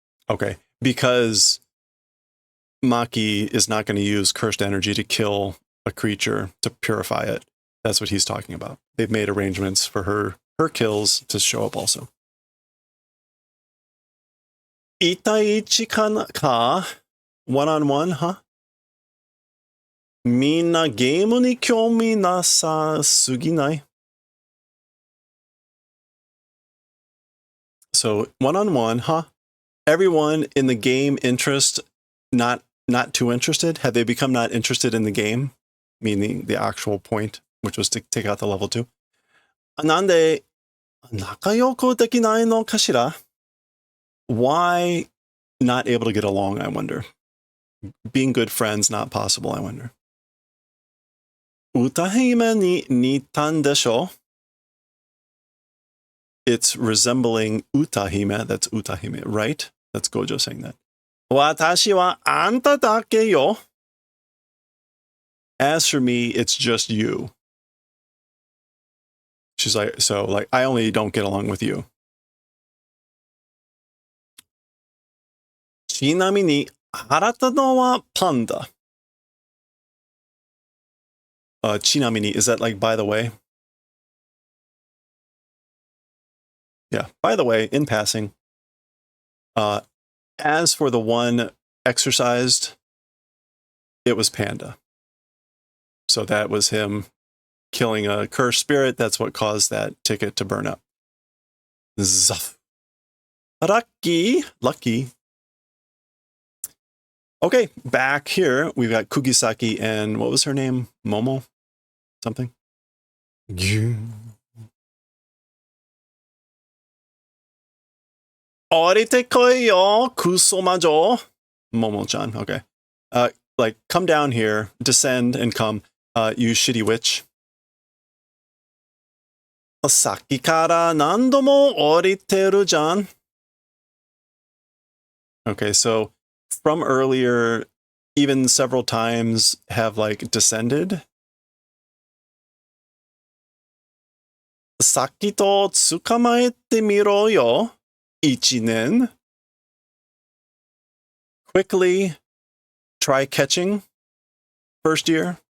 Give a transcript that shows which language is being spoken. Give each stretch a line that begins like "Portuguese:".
English: Okay, because Maki is not going to use cursed energy to kill a creature to purify it. That's what he's talking about. They've made arrangements for her kills to show up also.
Japanese: 1対1か
English: one-on-one, huh?
Japanese: みんなゲームに興味なさすぎない?
English: So, one-on-one, huh? Everyone in the game interest, not too interested? Have they become not interested in the game? Meaning the actual point, which was to take out the level 2.
Japanese: なんで仲良くできないのかしら?
English: Why not able to get along, I wonder? Being good friends, not possible, I wonder.
Japanese: 歌姫に似たんでしょ?
English: It's resembling Utahime. That's Utahime, right? That's Gojo saying that.
Japanese: 私はあんただけよ.
English: As for me, it's just you. She's like, so like, I only don't get along with you.
Japanese: ちなみに、払ったのはパンダ.
English: ちなみに, is that like, by the way? Yeah, by the way, in passing. As for the one exercised, it was Panda. So that was him killing a cursed spirit. That's what caused that ticket to burn up. Zuff. Lucky. Okay, back here, we've got Kugisaki and what was her name? Momo? Something?
Japanese: Orite koi yo, kusomajo. Momo-chan, okay.
English: Like, come down here, descend and come, you shitty witch.
Japanese: さっきから何度も降りてるじゃん.
English: Okay, so from earlier, even several times, have like descended.
Japanese: Sakito tsukamaete miro yo, ichinen.
English: Quickly try catching first year.